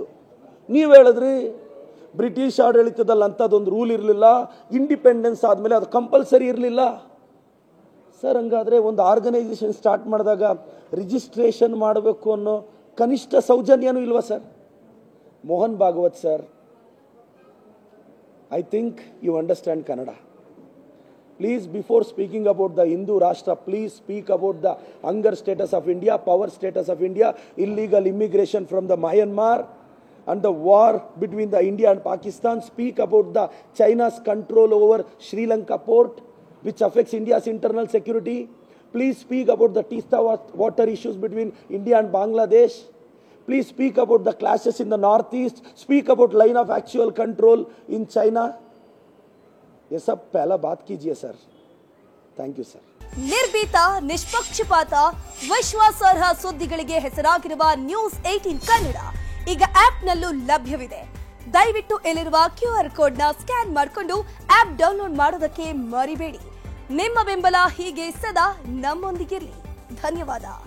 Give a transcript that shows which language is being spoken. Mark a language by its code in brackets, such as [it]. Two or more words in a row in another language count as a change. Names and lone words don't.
[kn] ನೀವು ಹೇಳಿದ್ರಿ ಬ್ರಿಟಿಷ್ ಆಡಳಿತದಲ್ಲಿ ಅಂಥದ್ದೊಂದು ರೂಲ್ ಇರಲಿಲ್ಲ, ಇಂಡಿಪೆಂಡೆನ್ಸ್ ಆದಮೇಲೆ ಅದು ಕಂಪಲ್ಸರಿ ಇರಲಿಲ್ಲ ಸರ್. ಹಂಗಾದರೆ ಒಂದು [en] organisation start [kn] ಮಾಡಿದಾಗ ರಿಜಿಸ್ಟ್ರೇಷನ್ ಮಾಡಬೇಕು ಅನ್ನೋ ಕನಿಷ್ಠ ಸೌಜನ್ಯನೂ ಇಲ್ವಾ ಸರ್? [en] Mohan Bhagwat sir, I think you understand Kannada. Please, before speaking about the Hindu Rashtra, please speak about the hunger status of India, power status of India, illegal immigration from the Myanmar, and the war between the India and Pakistan. Speak about the China's control over Sri Lanka port, which affects India's internal security. Please speak about the Teesta water issues between India and Bangladesh. Please speak about the clashes in the northeast. Speak about line of actual control in China. [hi] ये सब पहला बात कीजिए सर. [en] thank you sir. [kn] ನಿರ್ಭೀತ, ನಿಷ್ಪಕ್ಷಪಾತ, ವಿಶ್ವಾಸಾರ್ಹ ಸುದ್ದಿಗಳಿಗೆ ಹೆಸರಾಗಿರುವ News18 ಕನ್ನಡ ಈಗ ಆಪ್ನಲ್ಲೂ ಲಭ್ಯವಿದೆ. ದಯವಿಟ್ಟು ಇಲ್ಲಿರುವ QR ಕೋಡ್ನ ಸ್ಕ್ಯಾನ್ ಮಾಡಿಕೊಂಡು [en] app download [kn] ಮಾಡೋದಕ್ಕೆ ಮರಿಬೇಡಿ. ನಿಮ್ಮ ಬೆಂಬಲ ಹೀಗೆ ಸದಾ ನಮ್ಮೊಂದಿಗಿರಲಿ. ಧನ್ಯವಾದ.